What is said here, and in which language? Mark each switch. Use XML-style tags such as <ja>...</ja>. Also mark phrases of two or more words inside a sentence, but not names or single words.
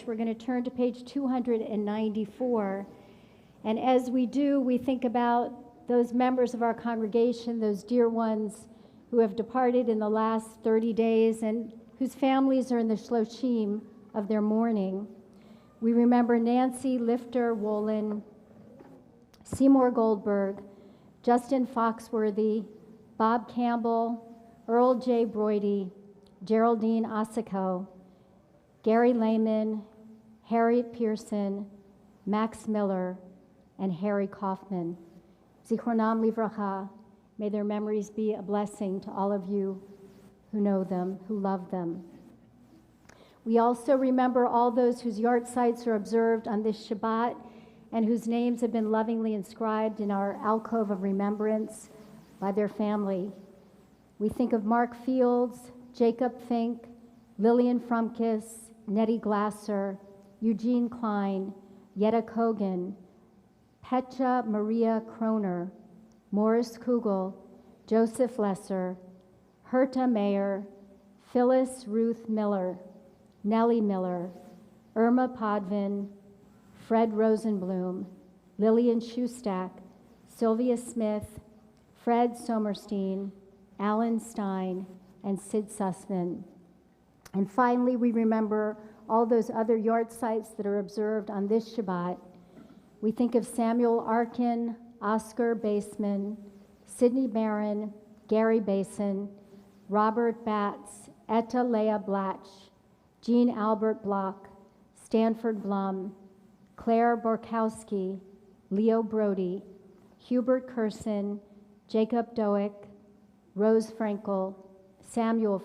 <en>We're going to turn to page 294. And as we do, we think about those members of our congregation, those dear ones who have departed in the last 30 days and whose families are in the shloshim of their mourning. We remember Nancy Lifter Wolin, Seymour Goldberg, Justin Foxworthy, Bob Campbell, Earl J. Broidy, Geraldine Ossico, Gary Lehman, Harriet Pearson, Max Miller, and Harry Kaufman.</en> <he>זכרונם לברכה.</he> <en>May their memories be a blessing to all of you who know them, who love them. We also remember all those whose yahrzeits are observed on this Shabbat and whose names have been lovingly inscribed in our alcove of remembrance by their family. We think of Mark Fields, Jacob Fink, Lillian Frumkis, Nettie Glasser, Eugene Klein, Yetta Kogan, Petra Maria Kroner, Morris Kugel, Joseph Lesser, Herta Mayer, Phyllis Ruth Miller, Nellie Miller, Irma Podvin, Fred Rosenblum, Lillian Schustak, Sylvia Smith, Fred Somerstein, Alan Stein, and Sid Sussman. And finally, we remember all those other yahrzeits that are observed on this Shabbat. We think of Samuel Arkin, Oscar Baseman, Sidney Barron, Gary Basin, Robert Batts, Etta Leah Blatch, Jean Albert Block, Stanford Blum, Claire Borkowski, Leo Brody, Hubert Curson, Jacob Doick, Rose Frankel, Samuel</en>